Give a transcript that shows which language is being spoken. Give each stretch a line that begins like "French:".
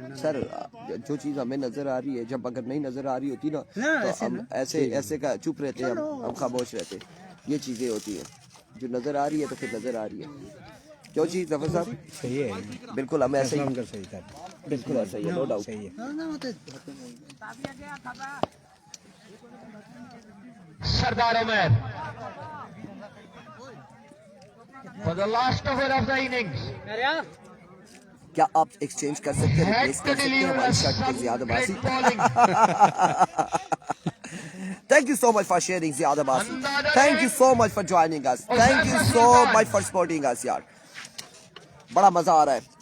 Hindi: Sir जो चीज हमें नजर आ रही है, जब अगर नहीं नजर आ रही होती ना तो हम ऐसे का चुप रहते हैं, हम खामोश रहते हैं। ये चीजें होती हैं, जो नजर आ रही है तो फिर नजर आ रही है। जो चीज जफर साहब सही है, बिल्कुल हमें ऐसे ही, कर सही था, बिल्कुल ऐसा ही है, नो डाउट। सही है।
English: Sardar Umer for the last over of the innings.
Hindi: क्या आप एक्सचेंज कर सकते हैं, रिप्लेस कर सकते हैं हमारी शर्ट पे Ziyad Abbasi?
English: Thank you so much for sharing Ziad Abbasi. Thank you so much for joining us. Thank you so much for supporting us
Hindi: यार, बड़ा मजा आ रहा है।